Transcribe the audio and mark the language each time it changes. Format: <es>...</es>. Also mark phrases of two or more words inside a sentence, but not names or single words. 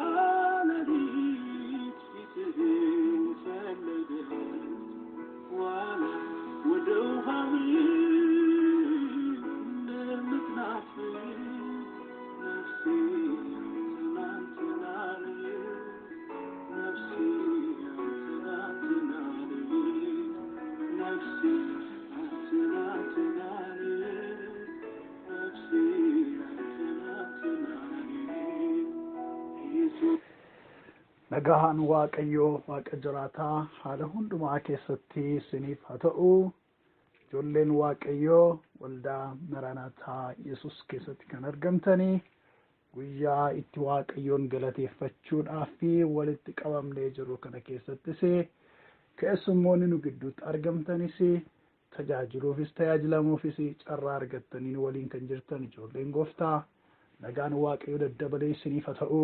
<am>ሌሊት ፊትህን ፈለገች ዋላ ወደ ውሃ እንደምትናፍቅ ነፍሴ አንተን አለች ነፍሴ አንተን አለች ነፍሴ አንተን አለች</am> <om>Nagahan waaqayyoo waaqa jiraataa haala hundumaa keessatti isiniif haa ta'u. Ijoolleen waaqayyoo waldaa Maranaataa Yesuus keessatti kan argamtanii guyyaa itti waaqayyoon galateeffachuudhaaf fi walitti qabamnee jiru kana keessattis keessummoonni nu gidduutti argamtanis tajaajiluufis tajaajilamuufis carraa argattanii waliin kan jirtan ijoolleen gooftaa nagaan waaqayyoo daddabalee isiniif haa ta'u.</om>